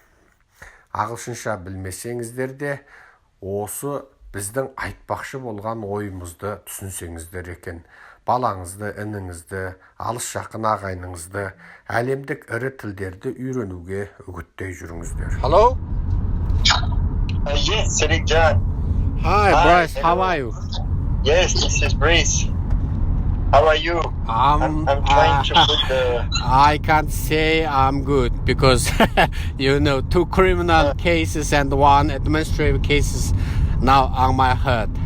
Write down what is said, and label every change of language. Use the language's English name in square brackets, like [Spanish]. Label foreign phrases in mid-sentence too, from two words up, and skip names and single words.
[Kazakh] Ағылшынша білмесеңіздер де осы біздің айтпақшы болған ойымызды түсінсеңіздер екен. Балаңызды, ініңізді, алыс жақын ағайыныңызды, әлемдік ірі тілдерді үйренуге үгіттей жүріңіздер. [English] Hello? Yes, SERIKJAN. Hi, Bryce. How are you? Yes, this is Bryce. How are you? I'm trying to put the... I can't say I'm good because, you know, 2 criminal cases and 1 administrative cases now on my head.